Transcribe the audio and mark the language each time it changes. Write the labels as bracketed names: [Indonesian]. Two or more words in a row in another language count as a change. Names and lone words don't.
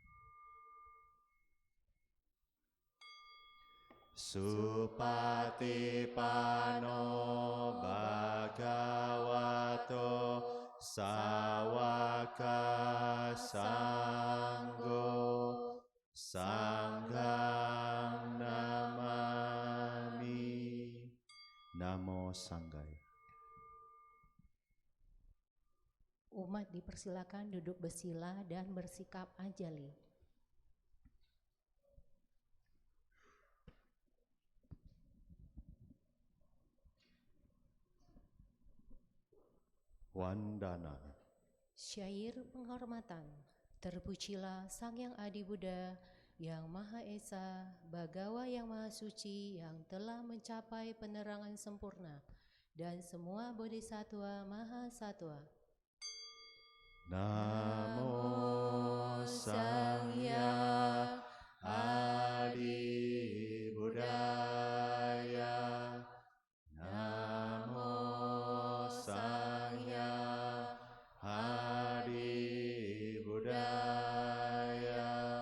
[Pali] Supatipano Bhagavato Sawaka Sanggo Sanghang Namami. Namo Sanggaya. [Indonesian] Umat dipersilakan duduk bersila dan bersikap ajali. Wandana. Syair penghormatan. Terpujilah Sang Yang Adi Buddha, Yang Maha Esa, Bhagawa yang Maha Suci, yang telah mencapai penerangan sempurna, dan semua [Sanskrit] bodhisattva Maha Sattva. [Pali] Namo Sang Yang Adi Buddhaya. Namo Sang Yang Adi Buddhaya.